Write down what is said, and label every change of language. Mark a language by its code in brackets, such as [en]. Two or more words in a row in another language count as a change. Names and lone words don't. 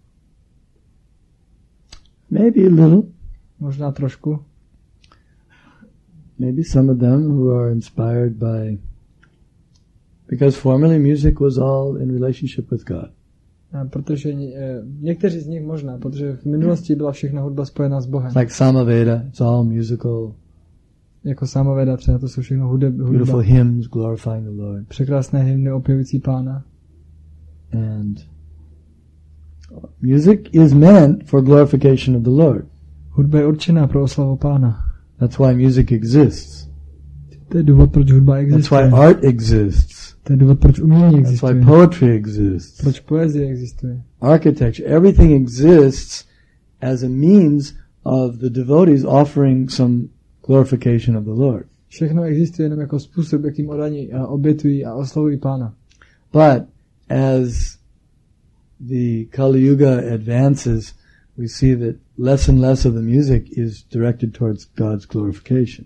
[en] Maybe a little. [cs] Možná trošku. [en] Maybe some of them who are inspired by, because formerly music was all in relationship with God. [cs] Protože někteří z nich možná, protože v minulosti byla všechna hudba spojená s Bohem. [en] Like Samaveda, it's all musical. [cs] Jako Samaveda třeba, to jsou všechno hudba. [en] Beautiful hymns glorifying the Lord. [cs] Překrásné hymny opěvující Pána. [en] And music is meant for glorification of the Lord. [cs] Hudba je určená pro oslavu Pána. [en] That's why music exists. [cs] To je důvod, proč hudba existuje. [en] That's why art exists. [cs] To je důvod, proč umění existuje. [en] That's why poetry exists. [cs] Proč poezie existuje. [en] Architecture, everything exists as a means of the devotees offering some glorification of the Lord. [cs] Všechno existuje jenom jako způsob, jakým odaní a obětují a oslavují Pána. [en] But as the Kali Yuga advances, we see that less and less of the music is directed towards God's glorification.